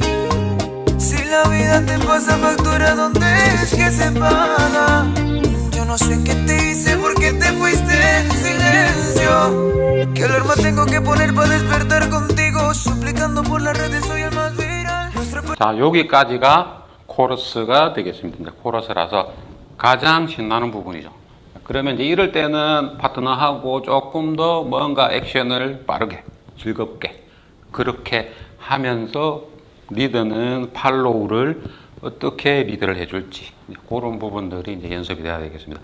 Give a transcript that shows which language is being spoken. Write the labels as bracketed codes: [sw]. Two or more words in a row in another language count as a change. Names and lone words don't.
[es] Si la vida te pasa factura, ¿dónde es que se paga? Yo no sé qué te hice, por qué te fuiste en silencio. ¿Qué alarma tengo que poner para despertar contigo? Suplicando por las redes soy el más viral. [ko] 자, 여기까지가 코러스가 되겠습니다. 이제 코러스라서 가장 신나는 부분이죠. 그러면 이제 이럴 때는 파트너하고 조금 더 뭔가 액션을 빠르게 즐겁게 그렇게 하면서 리더는 팔로우를 어떻게 리드를 해줄지 그런 부분들이 이제 연습이 돼야 되겠습니다.